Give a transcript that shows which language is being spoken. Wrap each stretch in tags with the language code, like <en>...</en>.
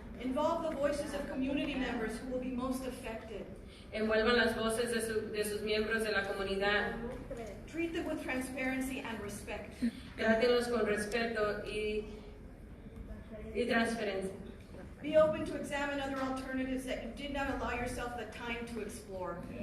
<en>Involve the voices of community members who will be most affected.</en> <es>Envuelvan las voces de sus miembros de la comunidad.</es> <en>Treat them with transparency and respect.</en> <es>Trátenlos con respeto y transparencia.</es> <en>Be open to examine other alternatives that you did not allow yourself the time to explore.</en>